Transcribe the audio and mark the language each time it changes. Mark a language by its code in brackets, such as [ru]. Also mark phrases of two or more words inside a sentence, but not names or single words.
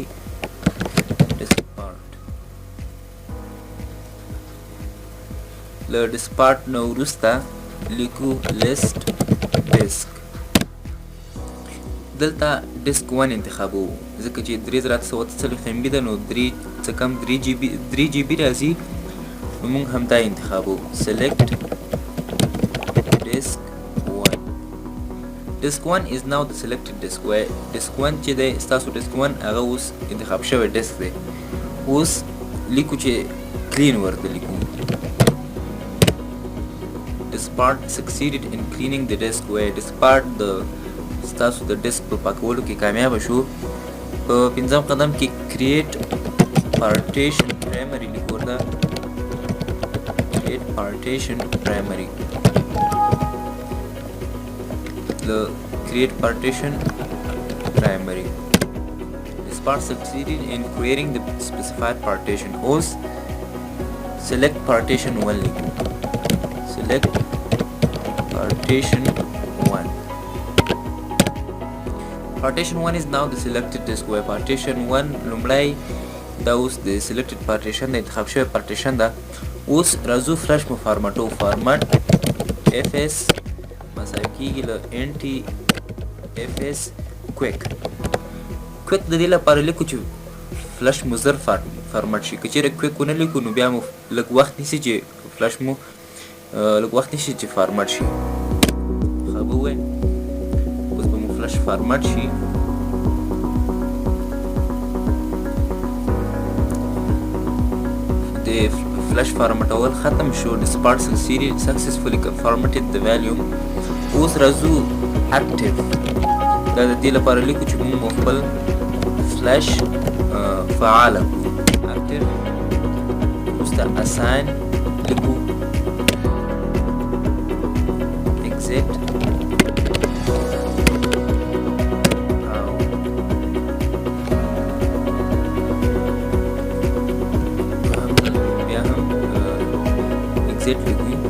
[ps] ډیسک پارټ له ډیسک پارټ نه وروسته لیکو [en] list disk. [ps] دلته ډیسک 1 انتخابوو ځکه چې 3740 MB ده، نو 3 څه کم 3 GB راځي، نو موږ همدا انتخابوو. [en] سلیکټ disk 1. disk 1 is now the selected disk. where disk 1 [ps] چې دی ستاسو disk 1 هغه اوس انتخاب شوی disk دی. اوس لیکو چې clean ورته لیکو. [en] disk part succeeded in cleaning the disk. where disk part [ps] د ستاسو د disk په پاکولو کې کامیاب شو. په 5م قدم کې [en] create partition primary [ps] لیکو ورته. [en] create partition primary. The create partition primary. This part succeeded in creating the specified partition. Host select partition 1. Select partition 1. Partition 1 is now the selected disk. Where partition 1 [ps] لومړی دا اوس د [en] selected partition [ps] د انتخاب شوی partition ده. اوس راځو فلش مو فارمټو. [en] format fs [ps] مساوي کېږي له [en] NTFS quick. [ps] کویک د دې لپاره لیکو چې فلش مو زر فارمټ شي. که چېرې کویک ونه لیکو نو بیا مو لږ وخت نیسي چې فلش مو فارمټ شي. ښه به ووایي اوس به مو فلش فارمټ شي. د فلش فارمټول ختم شو. [en] This part successfully formatted the volume. [ps] اوس راځو اکټیو. دا د دې لپاره لیکو چې موږ خپل فلش فعاله کړو. اکټیو وروسته اساین لیکو. exit بیا هم exit لیکو.